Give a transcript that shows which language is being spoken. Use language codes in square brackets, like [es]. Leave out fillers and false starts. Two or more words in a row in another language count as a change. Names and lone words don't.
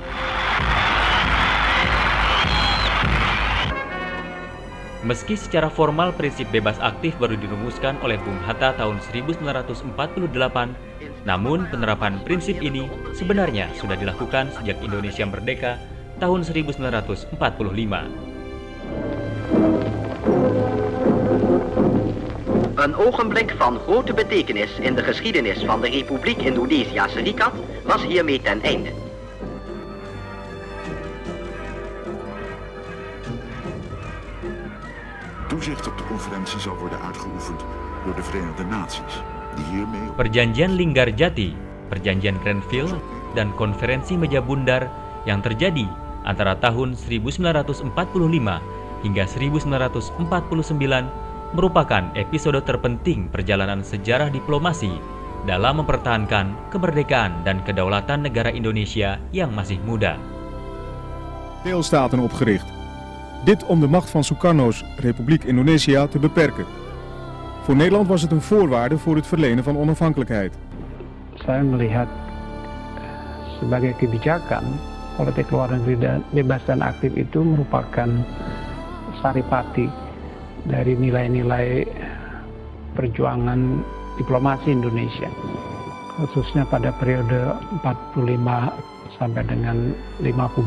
[id] Meski secara formal prinsip bebas aktif baru dirumuskan oleh Bung Hatta tahun 1948, namun penerapan prinsip ini sebenarnya sudah dilakukan sejak Indonesia merdeka tahun 1945. [nl] Een ogenblik van grote betekenis in de geschiedenis van de [id] Republiek Indonesia Serikat [nl] was hiermee ten einde. Toezicht op de conferentie zal worden uitgeoefend door de Verenigde Naties, die hiermee... [id] Perjanjian Linggarjati, Perjanjian Grenville, dan Konferensi Meja Bundar yang terjadi antara tahun 1945 hingga 1949 merupakan episode terpenting perjalanan sejarah diplomasi dalam mempertahankan kemerdekaan dan kedaulatan negara Indonesia yang masih muda. [nl] Deelstaten opgericht. Dit om de macht van Sukarno's Republiek Indonesia te beperken. Voor Nederland was het een voorwaarde voor het verlenen van onafhankelijkheid. [id] Saya melihat sebagai kebijakan politik luar negeri dan bebas dan aktif itu merupakan saripati dari nilai-nilai perjuangan diplomasi Indonesia, khususnya pada periode 45 sampai dengan 50.